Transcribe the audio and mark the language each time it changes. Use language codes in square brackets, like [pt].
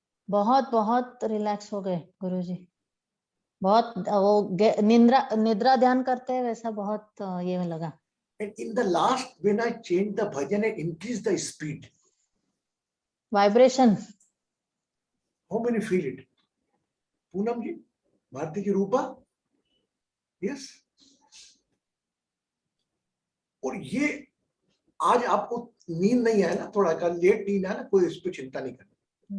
[hi] बहुत बहुत रिलैक्स हो गए गुरुजी. बहुत वो निद्रा ध्यान करते हैं वैसा बहुत ये लगा. [en] And in the last, when I changed the bhajan and increased the speed, vibration. how many feel it? Poonam ji, Bharti ji, Rupa, yes. [hi] और ये आज आपको नींद नहीं आया ना, थोड़ा का लेट नींद आया ना, कोई इस पे चिंता नहीं करना.